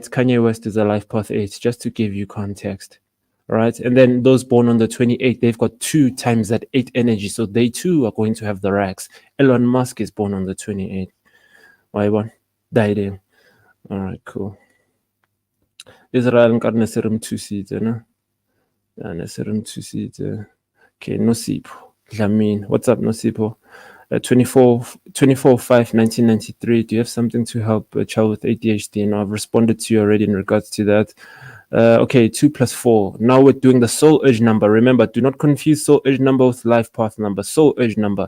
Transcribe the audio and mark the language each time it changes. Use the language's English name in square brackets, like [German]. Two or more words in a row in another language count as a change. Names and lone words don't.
[English] Kanye West is a life path 8, just to give you context, right? And then those born on the 28th, they've got 2 times that 8 energy, so they too are going to have the racks. Elon Musk is born on the 28th. Why, one? Died in. All right, cool. [Tswana] Israel nka re ne se re mo thusitse, [English] no? Yeah, [Tswana] ne se re mo thusitse. [English] Okay, Nosipho Dlamini. What's up, Nosipho? 24 5 1993. Do you have something to help a child with ADHD? And I've responded to you already in regards to that. Okay, 2 plus 4. Now we're doing the soul urge number. Remember, do not confuse soul urge number with life path number. Soul urge number.